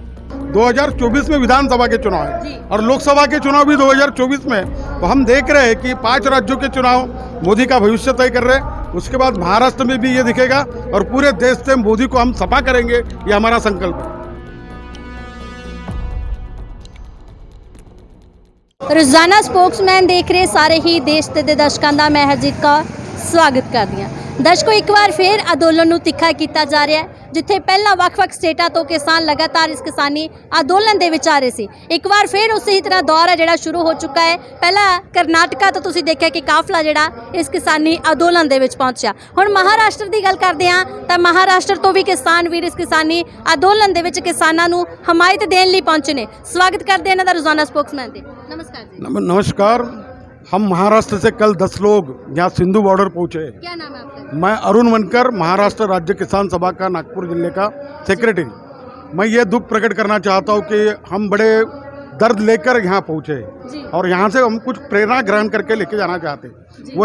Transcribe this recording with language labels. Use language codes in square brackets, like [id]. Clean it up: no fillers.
[hi] 2024 में विधानसभा के चुनाव है और लोकसभा के चुनाव भी 2024 में। तो हम देख रहे हैं कि 5 राज्यों के चुनाव मोदी का भविष्य तय कर रहे हैं। उसके बाद महाराष्ट्र में भी ये दिखेगा और पूरे देश से मोदी को हम सफा करेंगे, ये हमारा संकल्प है। [pa] रोजाना स्पोक्समैन देख रहे सारे ही देश ਦੇ ਦਰਸ਼ਕਾਂ ਦਾ ਮੈਂ ਹਰਜੀਤ ਕੌਰ ਸਵਾਗਤ ਕਰਦੀ ਹਾਂ। ਦਰਸ਼ਕੋ ਇੱਕ ਵਾਰ ਫਿਰ ਅੰਦੋਲਨ ਨੂੰ ਤਿੱਖਾ ਕੀਤਾ ਜਾ ਰਿਹਾ ਹੈ। ਜਿੱਥੇ ਪਹਿਲਾਂ ਵੱਖ-ਵੱਖ ਸਟੇਟਾਂ ਤੋਂ ਕਿਸਾਨ ਲਗਾਤਾਰ ਇਸ ਕਿਸਾਨੀ ਅੰਦੋਲਨ ਦੇ ਵਿੱਚ ਆ ਰਹੇ ਸੀ, ਇੱਕ ਵਾਰ ਫਿਰ ਉਸੇ ਹੀ ਤਰ੍ਹਾਂ ਦੌਰ ਹੈ ਜਿਹੜਾ ਸ਼ੁਰੂ ਹੋ ਚੁੱਕਾ ਹੈ। ਪਹਿਲਾਂ ਕਰਨਾਟਕਾ ਤੋਂ ਤੁਸੀਂ ਦੇਖਿਆ ਕਿ ਕਾਫਲਾ ਜਿਹੜਾ ਇਸ ਕਿਸਾਨੀ ਅੰਦੋਲਨ ਦੇ ਵਿੱਚ ਪਹੁੰਚਿਆ। ਹੁਣ ਮਹਾਰਾਸ਼ਟਰ ਦੀ ਗੱਲ ਕਰਦੇ ਹਾਂ ਤਾਂ ਮਹਾਰਾਸ਼ਟਰ ਤੋਂ ਵੀ ਕਿਸਾਨ ਵੀਰ ਇਸ ਕਿਸਾਨੀ ਅੰਦੋਲਨ ਦੇ ਵਿੱਚ ਕਿਸਾਨਾਂ ਨੂੰ ਹਮਾਇਤ ਦੇਣ ਲਈ ਪਹੁੰਚੇ ਨੇ। ਸਵਾਗਤ ਕਰਦੇ ਇਹਨਾਂ ਦਾ ਰੋਜ਼ਾਨਾ स्पोक्समैन ਦੇ। [hi] नमस्कार जी। नमस्कार। हम महाराष्ट्र से कल 10 लोग यहाँ सिंधु बॉर्डर पहुँचे। क्या नाम है आपका? मैं अरुण वनकर, महाराष्ट्र राज्य किसान सभा का नागपुर जिले का सेक्रेटरी। मैं ये दुख प्रकट करना चाहता हूँ कि हम बड़े दर्द लेकर यहाँ पहुँचे और यहाँ से हम कुछ प्रेरणा ग्रहण करके लेके जाना चाहते हैं।